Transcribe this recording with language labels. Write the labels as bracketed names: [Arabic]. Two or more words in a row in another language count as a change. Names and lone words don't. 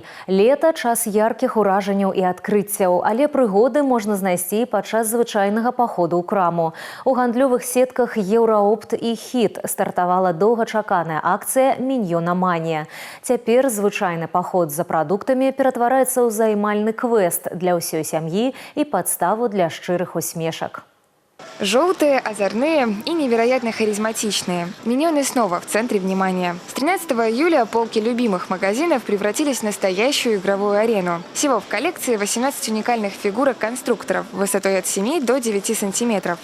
[Belarusian] Лета – час яркіх уражанняў і адкрыццяў, але прыгоды можна знайсці падчас звычайнага паходу ў краму. У гандлёвых сетках «Еўраопт» і «Хіт» стартавала доўгачаканая акцыя «Міньёнаманія». Цяпер звычайны паход за прадуктамі ператвараецца ў займальны квест для ўсёй сям'і і падставу для шчырых усмешак. [Russian] Желтые, озорные и невероятно харизматичные. Миньоны снова в центре внимания. С 13 июля полки любимых магазинов превратились в настоящую игровую арену. Всего в коллекции 18 уникальных фигурок-конструкторов высотой от 7 до 9 сантиметров.